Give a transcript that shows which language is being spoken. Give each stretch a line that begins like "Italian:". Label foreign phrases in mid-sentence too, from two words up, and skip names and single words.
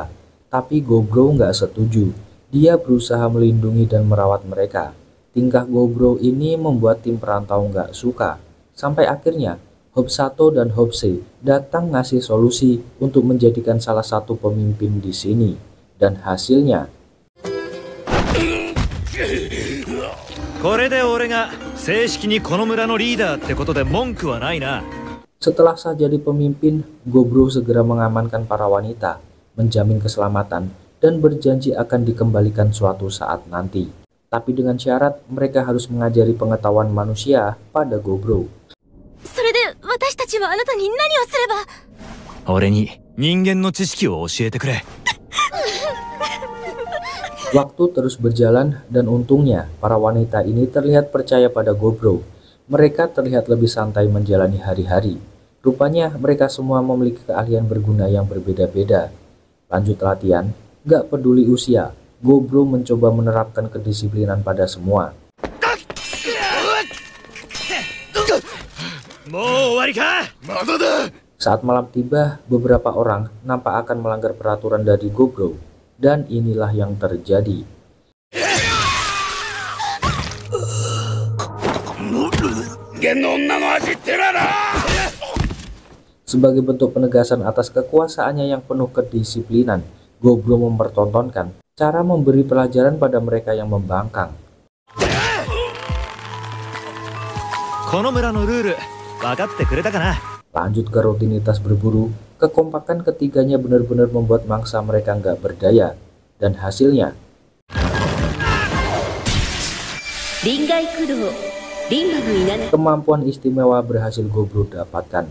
Indonesian: Tapi Gobro nggak setuju. Dia berusaha melindungi dan merawat mereka. Tingkah Gobro ini membuat tim perantau nggak suka. Sampai akhirnya Hobsato dan Hobse datang ngasih solusi untuk menjadikan salah satu pemimpin di sini. Dan hasilnya
Japanese: これで俺が正式にこの村のリーダーってことで文句はないな
Indonesian: Setelah sah jadi pemimpin, Gobro segera mengamankan para wanita, menjamin keselamatan, dan berjanji akan dikembalikan suatu saat nanti. Tapi dengan syarat mereka harus mengajari pengetahuan manusia pada Gobro.
Japanese: それで私たちはあなたに何をすれば。俺に人間の知識を教えてくれ
Indonesian: Waktu terus berjalan dan untungnya para wanita ini terlihat percaya pada Gobro. Mereka terlihat lebih santai menjalani hari-hari. Rupanya mereka semua memiliki keahlian berguna yang berbeda-beda. Lanjut latihan, gak peduli usia, Gobro mencoba menerapkan kedisiplinan pada semua.
Japanese: もう終わりかまだだ。
Indonesian: Saat malam tiba, beberapa orang nampak akan melanggar peraturan dari Gobro. Dan inilah yang terjadi. Sebagai bentuk penegasan atas kekuasaannya yang penuh kedisiplinan, Gobro mempertontonkan cara memberi pelajaran pada mereka yang membangkang.
Japanese: この村のルール分かってくれたかな
Indonesian: Lanjut ke rutinitas berburu, kekompakan ketiganya benar-benar membuat mangsa mereka nggak berdaya. Dan hasilnya, kemampuan istimewa berhasil Gobro dapatkan.